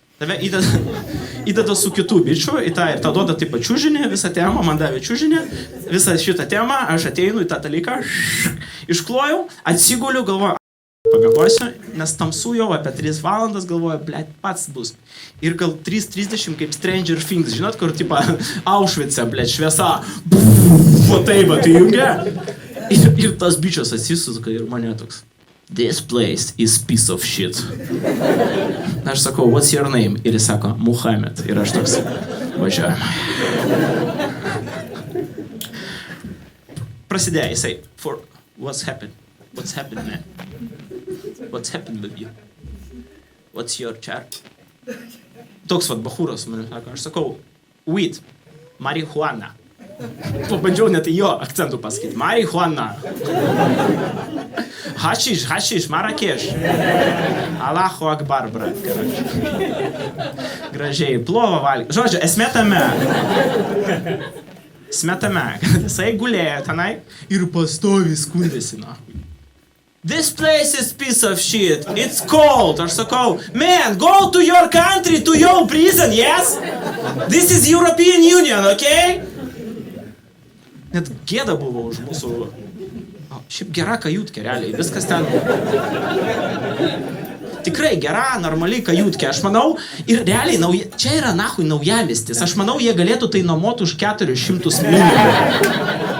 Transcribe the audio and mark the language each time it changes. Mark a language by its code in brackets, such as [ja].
[lt] Tave įdeda su kitų bičių į tą ir tą duoda taip pat čiužinį, visą temą, man davė čiužinį, visą šitą temą, aš ateinu į tą dalyką, išklojau, atsiguliu, galvoju, pamiegosiu, nes tamsu jau apie 3 valandas, galvoju, blėt, pats bus. Ir gal 3:30 kaip Stranger Things, žinot, kur tipo Auschwitze, blėt, šviesa, o taip, tai jungia. Ir tas bičias atsisuka ir mane toks. [en] This place is piece of shit. [lt] Aš sakau, what's your name? Ir jis sako, Muhammad. Ir aš toks, važiuojam. [en] Prasidėjo jisai, for what's happened? What's happened, man? What's happened with you? [lt] What's your chart? Toks vat bachūras man sako, aš sakau, weed, marihuana. Pabandžiau net jo akcentų pasakyti. Marihuana. Hašiš, Marakeš. Allahu Akbar, brat. Gražiai, plovą valgyti. Žodžiu, esmė tame, kad jisai gulėjo tenai ir pastoviai skundėsi, na. [en] This place is piece of shit. It's cold. Aš sakau, man, go to your country, to your prison, yes? This is European Union, okay? [lt] Net gėda buvo už mūsų... Šiaip gera kajutkė, realiai. Viskas ten... Tikrai gera, normaliai kajutkė. Aš manau, ir realiai, čia yra nahui Naujamiestis. Aš manau, jie galėtų tai nuomoti už 400 milijonų.